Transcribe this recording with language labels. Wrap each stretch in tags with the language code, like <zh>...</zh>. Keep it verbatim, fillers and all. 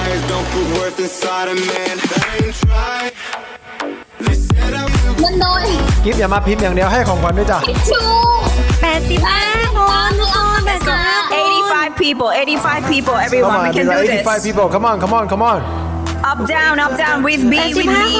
<en>don't put worth inside a man that ain't tried they said I'm good</en> <th>กิ๊บอย่ามาพิมพ์อย่างเดียวให้ของขวัญด้วยจ้ะ ชู แปดสิบห้าคนทุกคน แปดสิบห้า</th> <en>people แปดสิบห้า people everyone we can do this</en> <th>แปดสิบห้า</th> <en>people come on come on come on up down up down with me with me</en>